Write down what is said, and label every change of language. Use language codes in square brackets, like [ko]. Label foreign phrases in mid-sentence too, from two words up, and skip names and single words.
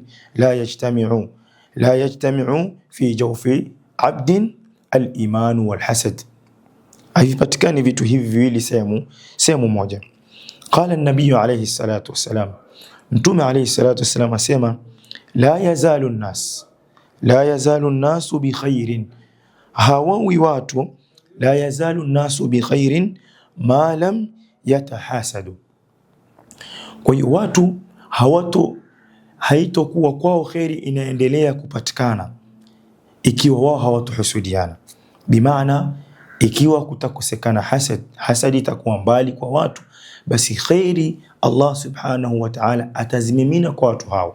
[ar] لا يجتمع في جوف عبد الإيمان والحسد, [sw] haipatikani vitu hivi viwili sehemu moja. [ar] قال النبي عليه الصلاة والسلام, [sw] Mtume [ar] عليه الصلاة والسلام [sw] asema [ar] لا يزال الناس بخير, [sw] hawawi watu, [ar] لا يزال الناس بخير ما لم يتحاسدوا. [sw] Kwa hiyo watu haitokuwa kwao khairi inaendelea kupatikana ikiwa wao hawatohusudiana. Bimaana ikiwa kutakosekana hasadi itakuwa mbali kwa watu, basi khairi [ar] الله سبحانه وتعالى [sw] atazimimina kwa watu hao.